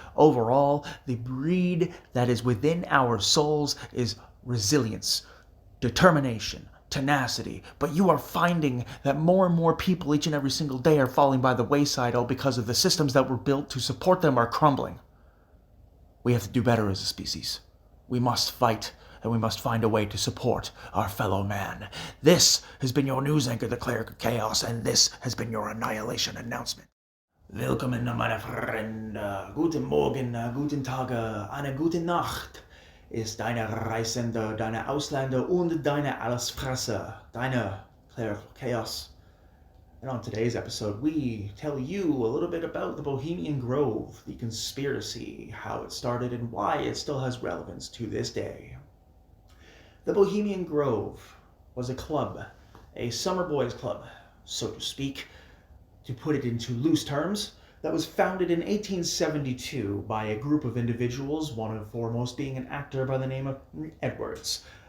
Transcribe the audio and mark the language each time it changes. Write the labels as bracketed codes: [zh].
[en] Overall, the breed that is within our souls is resilience, determination, tenacity, but you are finding that more and more people each and every single day are falling by the wayside, all because of the systems that were built to support them are crumbling. We have to do better as a species. We must fight, and we must find a way to support our fellow man. This has been your news anchor, the Cleric of Chaos, and this has been your Annihilation Announcement. [de] Willkommen, meine Freunde. Guten Morgen, guten Tag, eine gute Nacht. Ist deine Reisende, deine Ausländer und deine Allesfresser, deine Cleric of Chaos. [en] And on today's episode, we tell you a little bit about the Bohemian Grove, the conspiracy, how it started, and why it still has relevance to this day. The Bohemian Grove was a club, a summer boys club, so to speak, to put it into loose terms, that was founded in 1872 by a group of individuals, one of foremost being an actor by the name of Edwards.